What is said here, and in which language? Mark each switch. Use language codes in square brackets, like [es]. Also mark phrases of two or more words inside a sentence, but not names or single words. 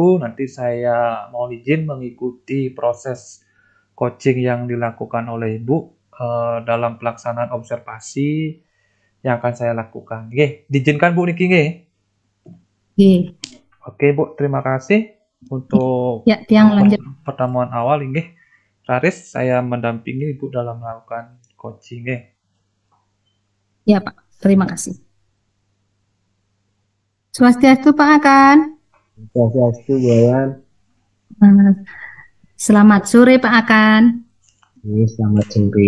[id] Nanti saya mohon izin mengikuti proses coaching yang dilakukan oleh Ibu dalam pelaksanaan observasi yang akan saya lakukan. Oke, diizinkan Bu Niki nggih? Oke. Oke Bu, terima kasih untuk Ya, yang lanjut. pertemuan awal nggih. Raris, saya mendampingi Ibu dalam melakukan coaching nggih. Ya Pak, terima kasih. Swastiastu Pak Akan. Swastiastu Buayan. Selamat sore Pak Akan. Selamat sore.